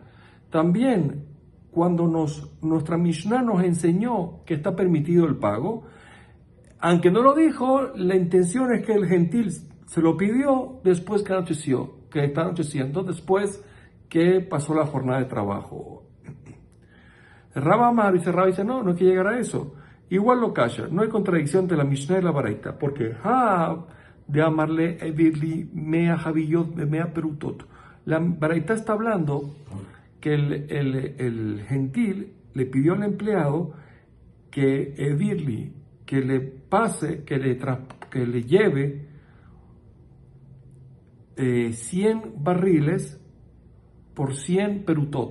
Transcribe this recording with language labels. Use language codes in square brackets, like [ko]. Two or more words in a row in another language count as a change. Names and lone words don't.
[es] También cuando nuestra Mishnah nos enseñó que está permitido el pago, aunque no lo dijo, la intención es que el gentil se lo pidió después que está anocheciendo, después que pasó la jornada de trabajo. Rabba dice, no hay que llegar a eso. Igual lo calla, no hay contradicción entre la Mishnah y la Baraita, porque [arc] דאמר ליה אעבר לי מאה חביות מאה פרוטות. [es] La Baraita está hablando que el gentil le pidió al empleado que evirli, que le pase, que le lleve 100 barriles por 100 perutot.